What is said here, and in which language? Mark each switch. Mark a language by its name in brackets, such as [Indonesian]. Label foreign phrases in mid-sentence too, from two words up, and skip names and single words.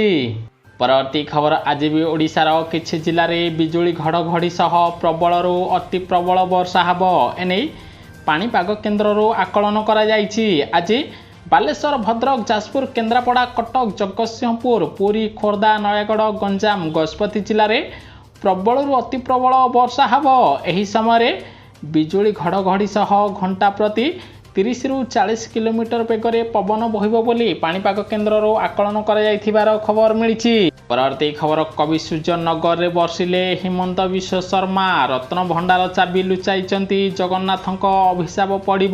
[Odia] ପରବର୍ତ୍ତୀ ଖବର, ଆଜି ବି ଓଡ଼ିଶାର କିଛି ଜିଲ୍ଲାରେ ବିଜୁଳି ଘଡ଼ଘଡ଼ି ସହ ପ୍ରବଳରୁ ଅତି ପ୍ରବଳ ବର୍ଷା ହେବ। ଏନେଇ ପାଣିପାଗ କେନ୍ଦ୍ରରୁ ଆକଳନ କରାଯାଇଛି। ଆଜି ବାଲେଶ୍ୱର, ଭଦ୍ରକ, ଯାଜପୁର, କେନ୍ଦ୍ରାପଡ଼ା, କଟକ, ଜଗତସିଂହପୁର, ପୁରୀ, ଖୋର୍ଦ୍ଧା, ନୟାଗଡ଼, ଗଞ୍ଜାମ, ଗଜପତି ଜିଲ୍ଲାରେ ପ୍ରବଳରୁ ଅତି ପ୍ରବଳ ବର୍ଷା ହେବ। ଏହି ସମୟରେ ବିଜୁଳି ଘଡ଼ଘଡ଼ି ସହ ଘଣ୍ଟା ପ୍ରତି 30 ରୁ 40 କିଲୋମିଟର ବେଗରେ ପବନ ବହିବ ବୋଲି ପାଣିପାଗ କେନ୍ଦ୍ରରୁ ଆକଳନ କରାଯାଇଥିବାର ଖବର ମିଳିଛି। ପରବର୍ତ୍ତୀ ଖବର କବି ସୂର୍ଯ୍ୟନଗରରେ ବର୍ଷିଲେ ହିମନ୍ତ ବିଶ୍ବ ଶର୍ମା। ରତ୍ନ ଭଣ୍ଡାର ଚାବି ଲୁଚାଇଛନ୍ତି ଜଗନ୍ନାଥଙ୍କ ଅଭିଶାପ ପଡ଼ିବ।